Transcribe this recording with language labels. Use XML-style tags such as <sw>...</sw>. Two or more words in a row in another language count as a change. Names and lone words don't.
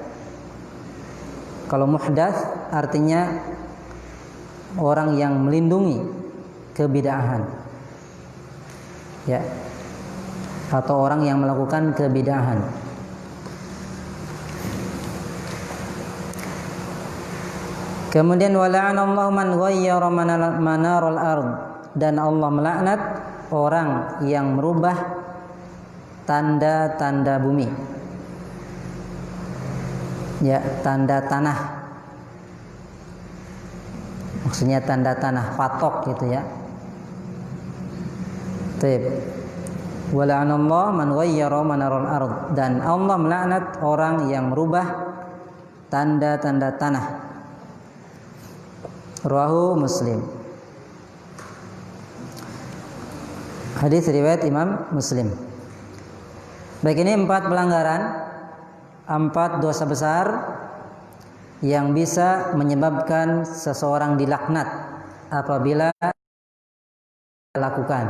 <id>Kalau muhdats artinya orang yang melindungi kebid'ahan, ya, atau orang yang melakukan kebid'ahan.</id> <ar>Kemudian ولعن الله من غير منار الأرض.</ar> <id>Dan Allah melaknat orang yang merubah tanda-tanda bumi, ya, tanda tanah, maksudnya tanda tanah patok gitu ya. Taib.</id> <ar>ولعن الله من غير منار الأرض.</ar> <id>Dan Allah melaknat orang yang merubah tanda-tanda tanah.</id> <ar>رواه مسلم.</ar> <id>Hadis riwayat Imam Muslim. Baik, ini 4 pelanggaran, 4 dosa besar yang bisa menyebabkan seseorang dilaknat apabila lakukan.</id>